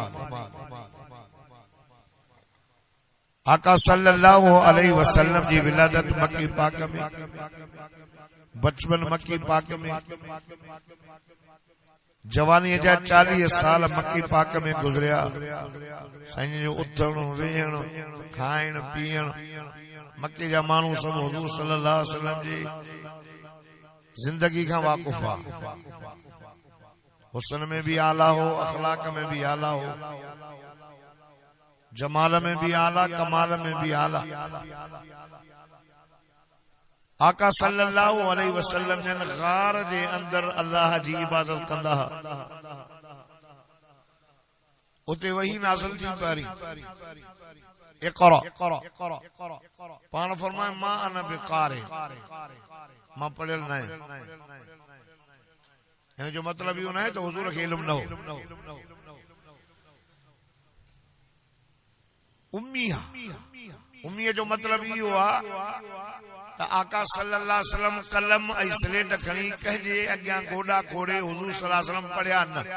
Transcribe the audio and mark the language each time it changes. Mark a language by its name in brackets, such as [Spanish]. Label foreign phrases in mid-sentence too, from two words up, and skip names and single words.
[Sindhi] आका [Arabic] صلى الله عليه وسلم [Sindhi] जी विलादत मक्की पाक में, बचपन मक्की पाक में, जवानी जा 40 साल मक्की पाक में गुजरिया। साईं जो उथण वेहण खाइण पीअण मक्के जा माण्हू सब हुजूर [Arabic] صلى الله عليه وسلم [Sindhi] जी जिंदगी का वाकुफ आ। [Urdu] حسن میں بھی اعلیٰ ہو، اخلاق میں بھی اعلیٰ ہو، جمال میں بھی اعلیٰ، کمال میں بھی اعلیٰ. [Sindhi] आका [Arabic] صلى الله عليه وسلم [Sindhi] जन गार जे अंदर अल्लाह जी इबादत कंदा। उते वही नाज़िल थी पारी इक़रा, पाण फरमाए मां [Arabic] أنا بقارئ, [Sindhi] मां पढ़ियल न है। हिन जो मतलब इहो न है तो हुजूर खे इल्म न हो। उम्मीह जो मतलब इहो आ त आका [Arabic] صلى الله عليه وسلم [Sindhi] कलम ऐं स्लेट खणी कंहिंजे अॻियां गोॾा खोड़े हुजूर [Arabic] صلى الله عليه وسلم [Sindhi] पढ़िया न।